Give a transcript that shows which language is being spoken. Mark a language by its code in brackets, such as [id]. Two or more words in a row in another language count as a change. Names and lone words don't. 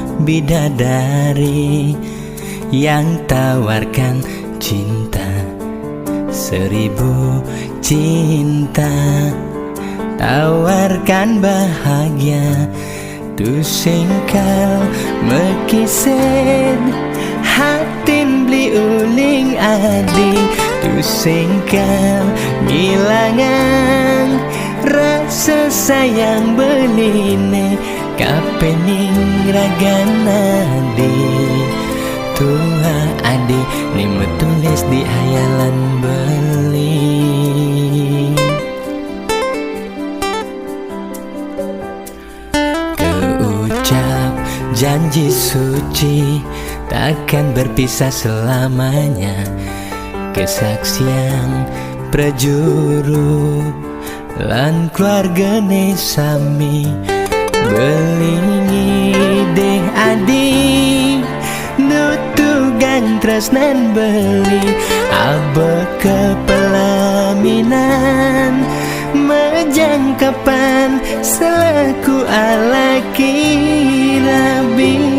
[id] bidadari yang tawarkan cinta, 1000 cinta, tawarkan bahagia. [ban] Tu singkal mekisen hatin beli uling adi. Tu singkal ngilangan [id] rasa sayang [ban] beline kapening ragana di tua adi nimu tulis di hayalan beli. [id] Keucap janji suci takkan berpisah [ban] selamanya, kesaksian prajuru lan keluargane sami belingi deh adi nutugan tresnan beli abe kepelaminan majangkapan selaku alaki rabi.